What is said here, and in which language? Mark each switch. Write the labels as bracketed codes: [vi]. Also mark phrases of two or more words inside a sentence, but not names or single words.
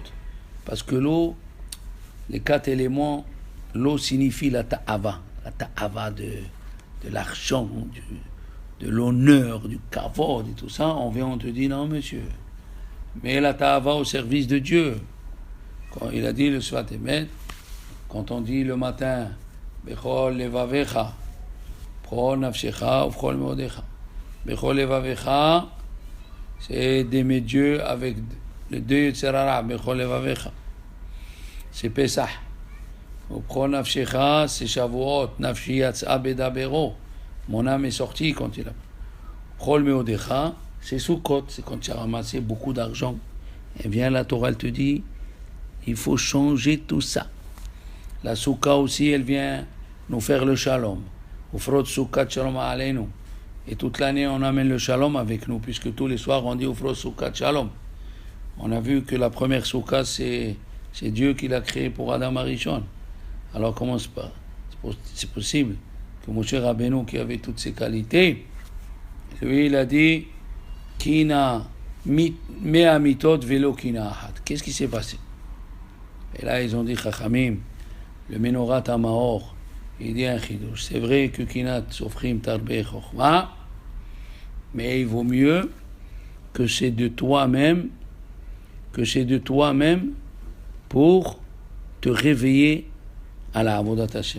[fr] Parce que l'eau, les 4 éléments, l'eau signifie la ta'ava de l'argent, de l'honneur, du kavod et tout ça. On te dit non monsieur, mais la ta'ava au service de Dieu. Quand il a dit le Sfat Emet, quand on dit le matin, [he] בכל לבבך בכל נפשך בכל מאדך. בכל לבבך, [fr] c'est d'aimer Dieu avec le 2 Yetzerara, [he] בכל לבבך. [fr] C'est Pesach. [he] בכל נפשך, c'est Shavuot, נפשי יצאה בדברו. [fr] Mon âme est sortie quand il a. [he] בכל מאדך, [fr] c'est Sukkot, c'est quand tu as ramassé beaucoup d'argent. Et bien la Torah, elle te dit, il faut changer tout ça. La Souka aussi, elle vient nous faire le shalom. [he] ופרוס סוכת שלום עלינו. [fr] Et toute l'année, on amène le shalom avec nous, puisque tous les soirs, on dit [he] ופרוס סוכת שלום. [fr] On a vu que la première Souka, c'est Dieu qui l'a créée pour [he] אדם הראשון. [fr] Alors, comment c'est possible que Moshe Rabbeinu, qui avait toutes ces qualités, lui, il a dit [he] קינא מאה מיתות ולא קינא אחת. [fr] Qu'est-ce qui s'est passé? Et là, ils ont dit, Chachamim, le Menorat Amaor, il dit un chidouche. C'est vrai que [he] קנאת סופרים תרבה חכמה, [fr] mais il vaut mieux que c'est de toi-même, pour te réveiller à la [he] עבודת השם.